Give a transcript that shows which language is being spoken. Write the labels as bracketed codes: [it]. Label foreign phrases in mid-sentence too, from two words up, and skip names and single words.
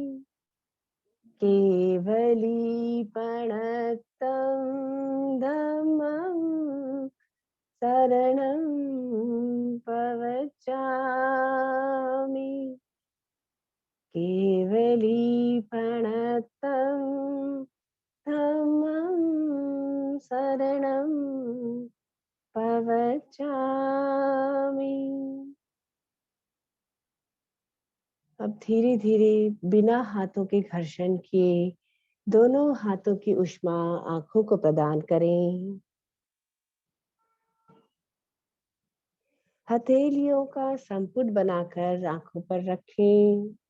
[pra] केवलीपणतं धम्मं शरणं पवच्छामि। केवलीपणतं धम्मं शरणं पवच्छामि। [hi] अब धीरे धीरे बिना हाथों के घर्षण किए दोनों हाथों की ऊष्मा आंखों को प्रदान करें। हथेलियों का संपुट बनाकर आंखों पर रखें।